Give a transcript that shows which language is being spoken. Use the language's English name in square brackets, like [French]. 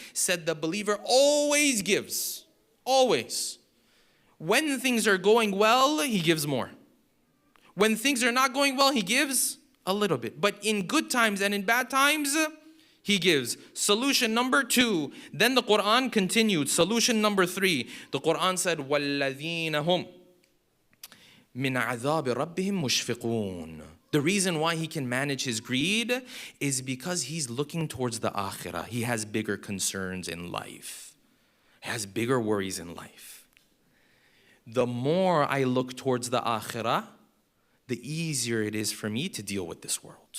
[English] Said the believer always gives. Always. When things are going well, he gives more. When things are not going well, he gives a little bit. But in good times and in bad times, he gives. Solution number 2. Then the Quran continued. Solution number 3. The Quran said, [Arabic] وَالَّذِينَ هُمْ مِنْ عَذَابِ رَبِّهِمْ مُشْفِقُونَ. [English] The reason why he can manage his greed is because he's looking towards the akhirah. He has bigger concerns in life. has bigger worries in life. The more I look towards the akhirah, the easier it is for me to deal with this world.